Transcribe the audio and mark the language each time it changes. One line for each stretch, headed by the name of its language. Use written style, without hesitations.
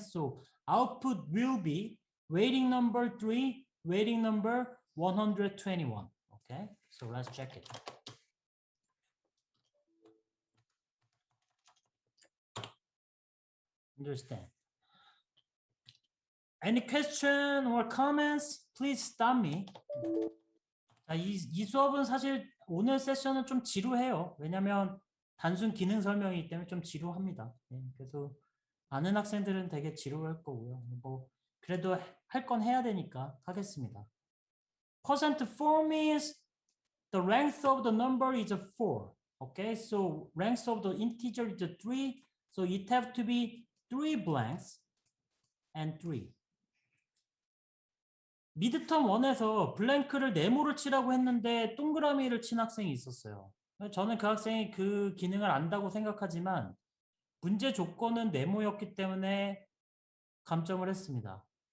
English: So output will be waiting number 3, waiting number 121. Okay, so let's check it. Understand? Any question or comments? Please stop me.
Korean: 자, 이 수업은 사실 오늘 세션은 좀 지루해요. 왜냐면 단순 기능 설명이기 때문에 좀 지루합니다. 네, 그래서 아는 학생들은 되게 지루할 거고요. 뭐 그래도 할 건 해야 되니까 하겠습니다.
English: %4 means the length of the number is 4. Okay, so length of the integer is 3. So it have to be 3 blanks and 3.
Korean: 미드텀 1에서 블랭크를 네모를 치라고 했는데 동그라미를 친 학생이 있었어요. 저는 그 학생이 그 기능을 안다고 생각하지만 문제 조건은 네모였기 때문에 감점을 했습니다.